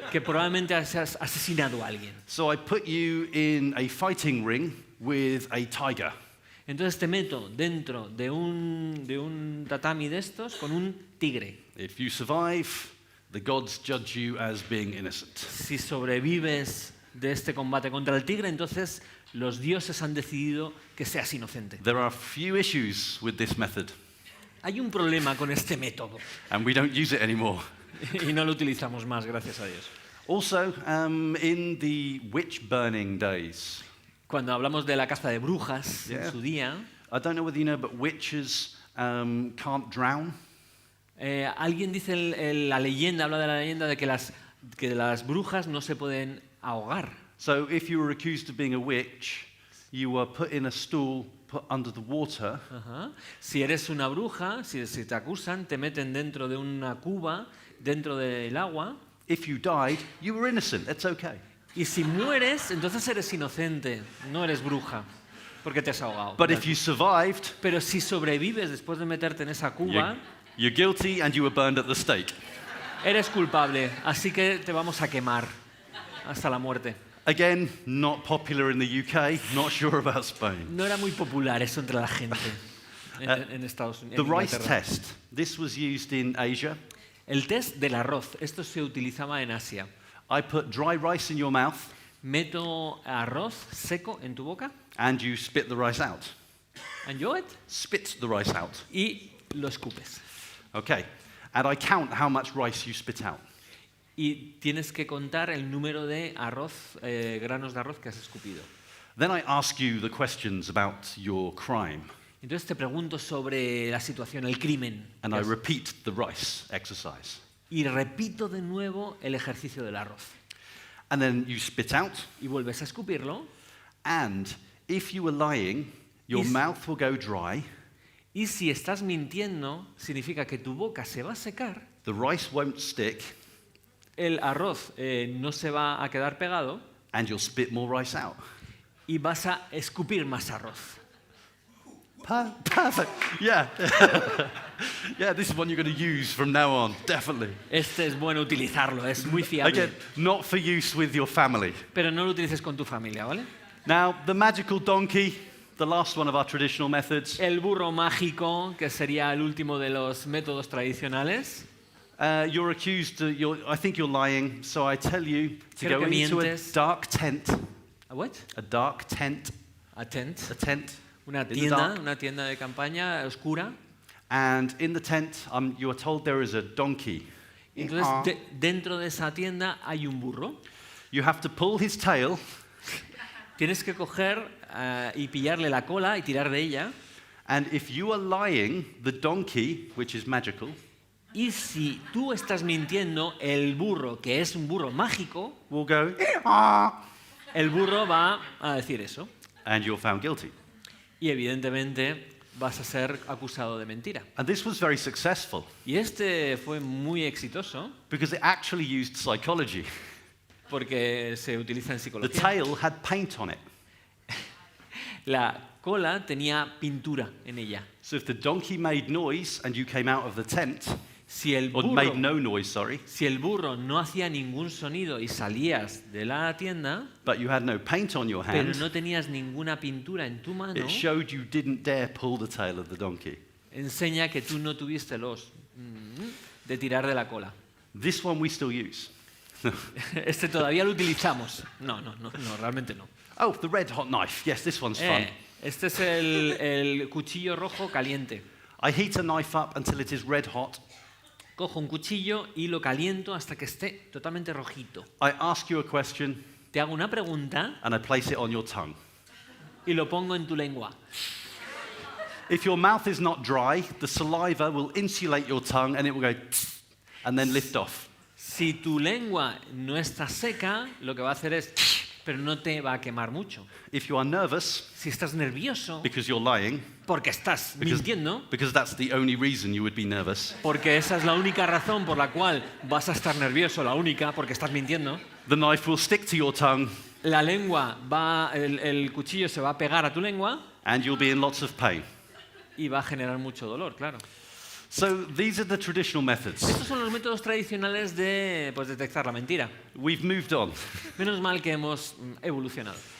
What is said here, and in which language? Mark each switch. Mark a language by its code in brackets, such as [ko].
[es] que probablemente has asesinado a alguien. [en] So I put you in a fighting ring with a tiger. [es] Entonces te meto dentro de un tatami de estos con un tigre. [en] If you survive, the gods judge you as being innocent. [es] Si sobrevives de este combate contra el tigre, entonces los dioses han decidido que seas inocente. [en] There are few issues with this method, [es] Hay un problema con este método [en] and we don't use it anymore. [es] y no lo utilizamos más, gracias a Dios. [en] Also, in the witch burning days, [es] Cuando hablamos de la caza de brujas [en] Yeah. [es] en su día, [en] I don't know whether you know, but witches can't drown. [es] alguien dice, la leyenda, habla de la leyenda de que las brujas no se pueden ahogar. [en] So if you were accused of being a witch, you were put in a stool, put under the water, [es] Ajá. Si eres una bruja, si te acusan, te meten dentro de una cuba, dentro del agua, [en] if you died, you were innocent. It's okay. [es] y si mueres, entonces eres inocente, no eres bruja, porque te has ahogado. [en] But if you survived, [es] Pero si sobrevives después de meterte en esa cuba, [en] you're guilty and you were burned at the stake. [es] eres culpable, así que te vamos a quemar hasta la muerte. [en] Again, not popular in the UK, not sure about Spain. [es] No era muy popular eso entre la gente en Estados Unidos. [en] The rice test. This was used in Asia. [es] El test del arroz, esto se utilizaba en Asia. [en] I put dry rice in your mouth [es] Meto arroz seco en tu boca, [en] and you spit the rice out. enjoy it, Spit the rice out. [es] y lo escupes. [en] Okay. And I count how much rice you spit out. [es] Y tienes que contar el número de arroz, granos de arroz que has escupido. [en] Then I ask you the questions about your crime, [es] Entonces te pregunto sobre la situación, el crimen. [en] and I repeat the rice exercise. [es] Y repito de nuevo el ejercicio del arroz. [en] And then you spit out, [es] Y vuelves a escupirlo. [en] and if you were lying, your Is- mouth will go dry, [es] Y si estás mintiendo, significa que tu boca se va a secar, [en] the rice won't stick, [es] el arroz no se va a quedar pegado [en] and you'll spit more rice out. [es] y vas a escupir más arroz. [en] Perfect. Yeah. Yeah, this is one you're going to use from now on, definitely. [es] Este es bueno utilizarlo, es muy fiable. [en] Again, not for use with your family. [es] Pero no lo utilices con tu familia, ¿vale? [en] Now, the magical donkey, the last one of our traditional methods. [es] El burro mágico, que sería el último de los métodos tradicionales. [en] You're accused, I think you're lying, so I tell you to [es] Creo [en] go [es] que [en] into a [es] mientes. [en] dark tent. ¿A what? A dark tent. Atent. A tent. [es] Una [en] in the [es] tienda, [en] dark. [es] una tienda de campaña oscura. [en] And in the tent, you are told there is a donkey. [es] Entonces, dentro de esa tienda hay un burro. [en] You have to pull his tail, [es] Tienes que coger y pillarle la cola y tirar de ella. [en] and if you are lying, the donkey, which is magical, [es] Y si tú estás mintiendo, el burro, que es un burro mágico, [en] will go, [es] el burro va a decir eso. [en] and you're found guilty. [es] Y evidentemente vas a ser acusado de mentira. [en] And this was very successful [es] Y este fue muy exitoso [en] because it actually used psychology. [es] porque se utiliza en [en] The [es] psicología. [en] tail had paint on it. [es] La cola tenía pintura en ella. [en] So if the donkey made noise and you came out of the tent, [es] Si el [en] or [es] burro, [en] made no noise, sorry, [es] si el burro no hacía ningún sonido y salías de la tienda, [en] but you had no paint on your [es] pero [en] hand, [es] no tenías ninguna pintura en tu mano, [en] it showed you didn't dare pull the tail of the donkey. [es] enseña que tú no tuviste los de tirar de la cola. [en] This one we still use. [es] Este todavía lo utilizamos. No, realmente no. [en] Oh, the red hot knife. Yes, this one's fun. [es] Este es el cuchillo rojo caliente. [en] I heat a knife up until it is red hot. [es] Cojo un cuchillo y lo caliento hasta que esté totalmente rojito. [en] I ask you a question [es] Te hago una pregunta [en] and I place it on your tongue. [es] y lo pongo en tu lengua. [en] If your mouth is not dry, the saliva will insulate your tongue and it will go tss, and then lift off. [es] Si tu lengua no está seca, lo que va a hacer es, pero no te va a quemar mucho. [en] If you are nervous [es] Si estás nervioso, [en] because you're lying, [es] porque estás mintiendo, [en] because that's the only reason you would be nervous, [es] porque esa es la única razón por la cual vas a estar nervioso, la única, porque estás mintiendo, [en] the knife will stick to your tongue [es] la lengua el cuchillo se va a pegar a tu lengua [en] and you'll be in lots of pain. [es] y va a generar mucho dolor, claro. [en] So these are the traditional methods. [es] Estos son los métodos tradicionales de detectar la mentira. [en] We've moved on. [es] Menos mal que hemos evolucionado.